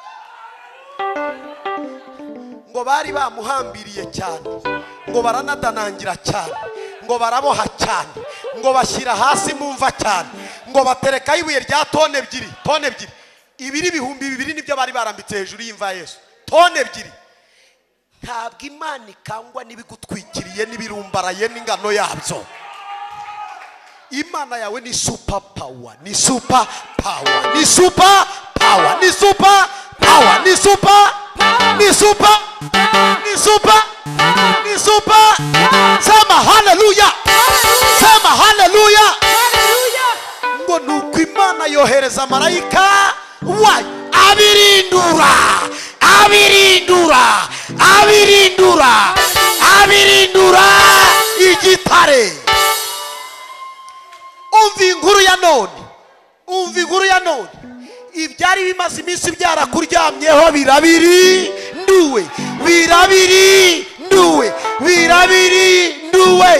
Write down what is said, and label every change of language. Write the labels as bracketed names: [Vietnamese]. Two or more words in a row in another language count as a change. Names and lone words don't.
[Kinyarwanda] ngo bari bamuhambiriye cyane, ngo baranadanangira cyane, ngo baraboha cyane, ngo bashyira hasi mumva cyane, ngo batereka ibuye rya tone ebyiri, ibiri ibihumbi 2 nibyo bari barambitse hejuru y'imva Yesu, tone ebyiri. ntabwo Imana ikangwa n'ibigutwikiriye n'ibirumbaraye n'ingano yabyo. Imana yawe ni [English] super power, [Kinyarwanda] ni [English] super power, [Kinyarwanda] ni [English] super power, [Kinyarwanda] ni [English] super power, [Kinyarwanda] ni super, ni super, ni super, ni super. [Swahili] Sema hallelujah, sema hallelujah. [Kinyarwanda] ngo nuko Imana yohereza marayika wayo abirindura igitare. umva inkuru ya none, ibyari bimaze iminsi byarakuryamyeho birabirinduwe.